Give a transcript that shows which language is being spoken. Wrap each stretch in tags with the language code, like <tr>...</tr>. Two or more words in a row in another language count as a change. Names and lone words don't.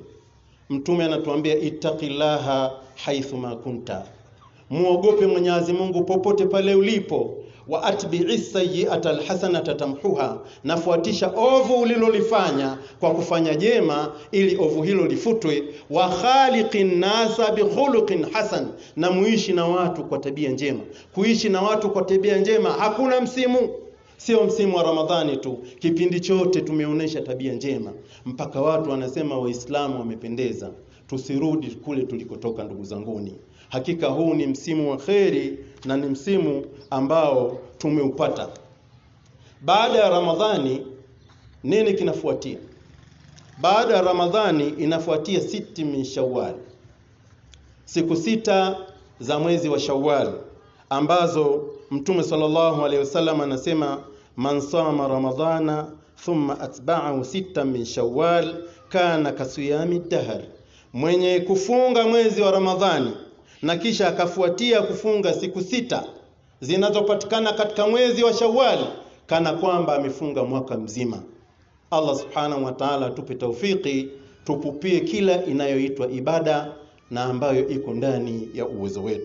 <sw>Mtume anatuambia,</sw> <ar>اتق الله حيثما كنت,</ar> <sw>muogope Mwenyezi Mungu popote pale ulipo.</sw> <ar>وأتبع السيئة الحسنة تمحها,</ar> <sw>nafuatisha ovu ulilolifanya kwa kufanya jema ili ovu hilo lifutwe.</sw> <ar>وخالق الناس بخلق حسن,</ar> <sw>na muishi na watu kwa tabia njema. Kuishi na watu kwa tabia njema hakuna msimu, sio msimu wa Ramadhani tu, kipindi chote tumeonesha tabia njema mpaka watu wanasema Waislamu wamependeza. Tusirudi kule tulikotoka ndugu zanguni. Hakika huu ni msimu wa kheri na ni msimu ambao tumeupata. Baada ya Ramadhani nini kinafuatia? Baada ya Ramadhani inafuatia</sw> <ar>ست من شوال,</ar> <sw>siku 6 za mwezi wa Shawwal, ambazo Mtume</sw> <ar>صلى الله عليه وسلم</ar> <sw>anasema,</sw> <ar>من صام رمضان ثم أتبعه 6 من شوال كان كصيام الدهر,</ar> <sw>mwenye kufunga mwezi wa Ramadhani na kisha akafuatia kufunga siku 6 zinazopatikana katika mwezi wa Shawwal, kana kwamba amefunga mwaka mzima. Allah</sw> <ar>سبحانه وتعالى</ar> <sw>tupe taufiki, tupupie kila inayoitwa ibada na ambayo iko ndani ya uwezo wetu.</sw>